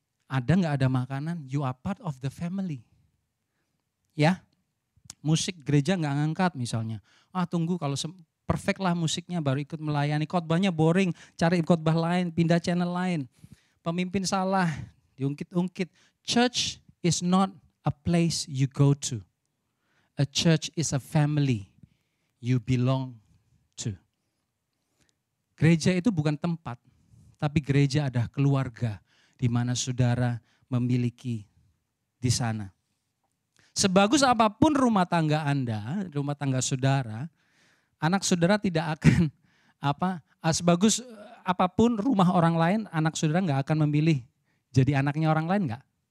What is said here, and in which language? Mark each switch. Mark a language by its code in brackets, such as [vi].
[id] Ada nggak ada makanan, [en] you are part of the family. [id] Ya. Musik gereja nggak ngangkat misalnya. Tunggu kalau perfect lah musiknya baru ikut melayani. Khotbahnya boring, cari khotbah lain, pindah channel lain. Pemimpin salah, diungkit-ungkit. [en] Church is not a place you go to. A church is a family you belong to. [id] Gereja itu bukan tempat, tapi gereja adalah keluarga di mana saudara memiliki di sana. Sebagus apapun rumah tangga Anda, rumah tangga saudara, anak saudara tidak akan sebagus apapun rumah orang lain, anak saudara nggak akan memilih jadi anaknya orang lain nggak?